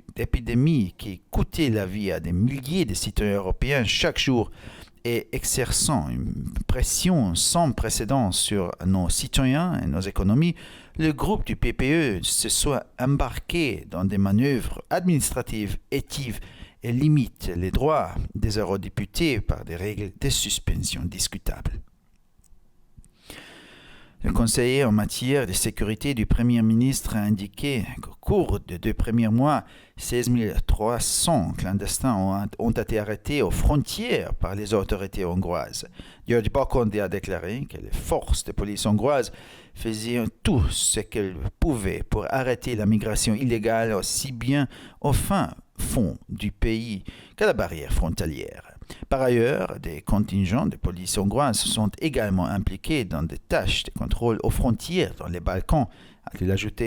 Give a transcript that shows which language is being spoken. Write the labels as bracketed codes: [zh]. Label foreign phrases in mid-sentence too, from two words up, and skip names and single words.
[fr] épidémie qui coûtait la vie à des milliers de citoyens européens chaque jour et exerçant une pression sans précédent sur nos citoyens et nos économies, le groupe du PPE se soit embarqué dans des manœuvres administratives hâtives et limite les droits des eurodéputés par des règles de suspension discutables. Le conseiller en matière de sécurité du Premier ministre a indiqué qu'au cours des 2 premiers mois, 16 300 clandestins ont été arrêtés aux frontières par les autorités hongroises. György Bakondi a déclaré que les forces de police hongroises faisaient tout ce qu'elles pouvaient pour arrêter la migration illégale aussi bien au fin fond du pays qu'à la barrière frontalière. Par ailleurs, des contingents de police hongroise sont également impliqués dans des tâches de contrôle aux frontières dans les Balkans, a-t-il ajouté.